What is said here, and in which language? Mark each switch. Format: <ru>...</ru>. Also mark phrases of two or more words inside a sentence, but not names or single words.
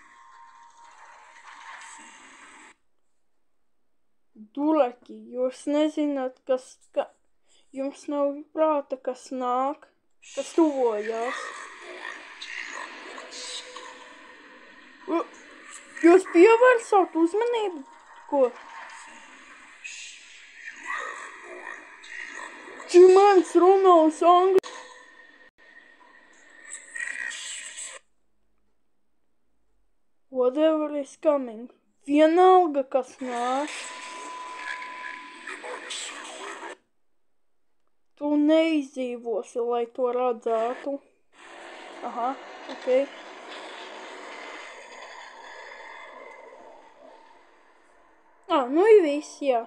<lv>Duleki, jūs nezināt, jums nav prāta, kas nāk, kas tuvojās. Jūs pievērsāt uzmanību? Ko? Čimēns runās angļu.</lv> <en>Whatever is coming.</en> <lv>Vienalga, kas nāk. Tu neizdzīvosi, lai to redzētu. Aha, okei. Nu ir viss, jā.</lv>